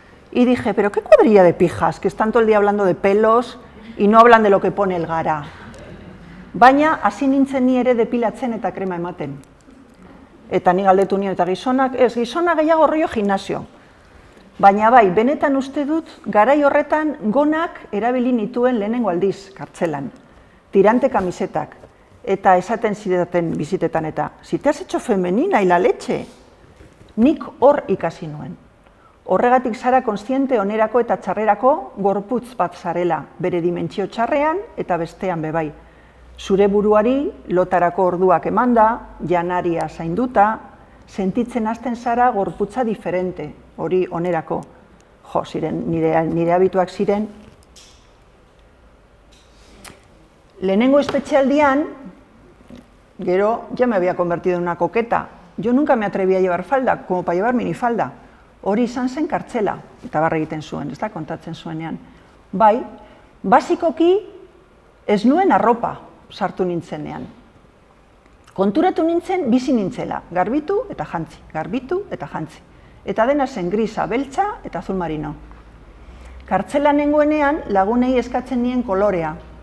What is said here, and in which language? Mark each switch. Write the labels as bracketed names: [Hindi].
[Spanish] Y dije, pero qué cuadrilla de pijas, que están todo el día hablando de pelos y no hablan de lo que pone el gara. [Basque] Baina, hasi nintzen ni ere depilatzen eta krema ematen. Eta ni galdetu nien eta gizonak, ez, gizona gehiago rollo gimnasio. Baina bai, benetan uste dut, garai horretan gonak erabili nituen lehenengo aldiz kartzelan. Tirante kamisetak. Eta esaten zidaten bizitetan eta, [Spanish] si te has hecho femenina y la leche, [Basque] nik hor ikasi nuen. Horregatik zara kontziente onerako eta txarrerako gorputz bat zarela, bere dimentsio txarrean eta bestean bebai. Zure buruari lotarako orduak emanda, janaria zainduta, sentitzen hasten zara gorputza diferente, hori onerako. Jo, ziren, nire habituak ziren. Lehenengo espetxealdian, gero, [Spanish] ya me había convertido en una coqueta. Yo nunca me atreví a llevar falda, como para llevar minifalda. [Basque] Hori izan zen kartzela, eta barra egiten zuen, ez da, kontatzen zuenean. Bai, basikoki ez nuen arropa sartu nintzenean. Konturatu nintzen, bizi nintzela, garbitu eta jantzi, garbitu eta jantzi. Eta dena zen grisa, beltza eta azul marino. Kartzela nengoenean lagunei eskatzen nien kolorea.